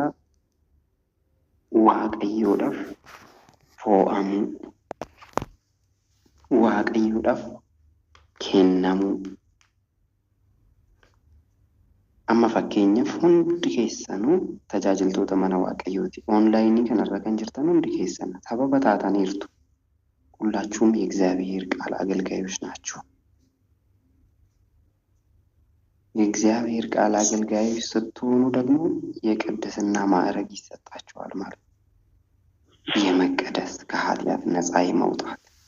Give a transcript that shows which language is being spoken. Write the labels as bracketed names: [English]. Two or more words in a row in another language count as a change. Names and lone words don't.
[Oromo] Waaqayyoodhaaf fo'amuu, Waaqayyoodhaaf kennamuu. Amma fakkeenyaaf hundi keessanuu tajaajiltoota mana Waaqayyooti. Oonlaayinii kanarra kan jirtan hundi keessan sababa taataniirtu. [Amharic] ሁላችሁም የእግዚአብሔር ቃል አገልጋዮች ናችሁ። የእግዚአብሔር ቃል አገልጋዮች ስትሆኑ ደግሞ የቅድስና ማዕረግ ይሰጣችኋል ማለት ነው። የመቀደስ ከኃጢአት ነፃ የመውጣት